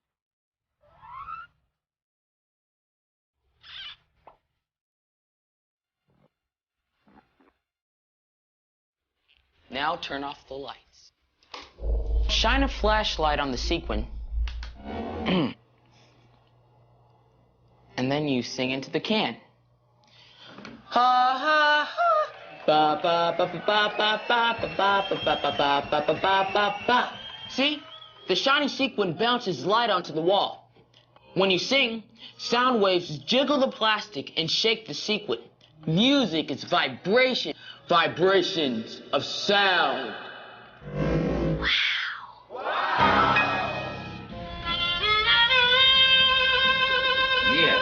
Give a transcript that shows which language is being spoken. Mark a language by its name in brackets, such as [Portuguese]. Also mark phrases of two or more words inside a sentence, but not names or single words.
[English] Now turn off the lights. Shine a flashlight on the sequin. And then you sing into the can. Ha ha ha. Ba ba ba ba ba ba ba ba ba ba ba ba ba ba ba ba ba. See? The shiny sequin bounces light onto the wall. When you sing, sound waves jiggle the plastic and shake the sequin. Music is vibration. Vibrations of sound. Yeah.